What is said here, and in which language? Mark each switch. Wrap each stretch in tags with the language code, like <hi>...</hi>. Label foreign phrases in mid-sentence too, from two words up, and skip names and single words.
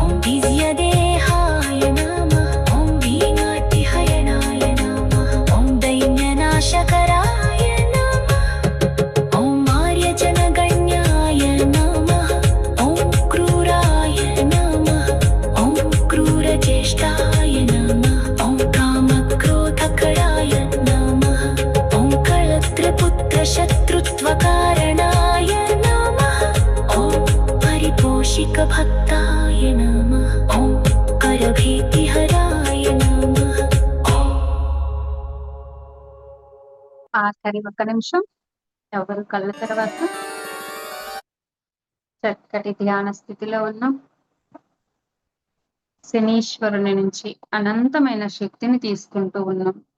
<sa>दिव्यदेहाय नमः ॐ वीणातिहयनाय नमः ॐ दैन्यनाशकराय नमः ॐ आर्यजनगण्याय नमः ॐ क्रूराय नमः ॐ क्रूरज्येष्ठाय नमः ॐ कामक्रोधकराय नमः ॐ कलत्रपुत्रशत्रुत्वकारणाय नमः ॐ परिपोषिकभक्ताय नमः ॐ करभीतिहराय नमः</sa> <te>ఆఖరి ఒక్క నిమిషం. ఎవరు కళ్ళ తర్వాత చక్కటి ధ్యాన స్థితిలో ఉన్నాం. శనీశ్వరుని నుంచి అనంతమైన శక్తిని తీసుకుంటూ ఉన్నాం.</te>